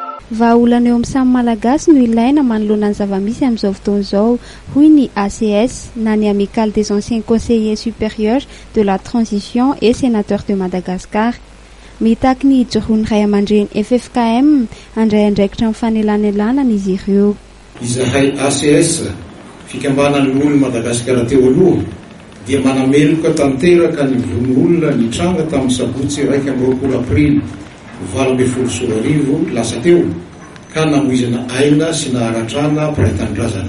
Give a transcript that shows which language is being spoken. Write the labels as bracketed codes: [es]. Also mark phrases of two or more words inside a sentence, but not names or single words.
[mg] Vahaolana eo amin'ny samy malagasy no ilaina manoloana ny zava-misy amin'izao fotoana izao, hoy ny ACS na ny Amicale des anciens conseillers supérieurs de la transition et sénateurs de Madagascar. Mitaky ny hijoroany ray aman-dreny FFKM andray andraikitra amin'ny fanelanelana izy ireo. Izahay ACS fikambanan'ny olo Madagasikara teo aloha dia manameloka tanteraka ny von'olona nitranga tamin'ny sabotsy 1 aprily 2020 lasa teo ka namoizana aina sy naharatrana piraitandrazana.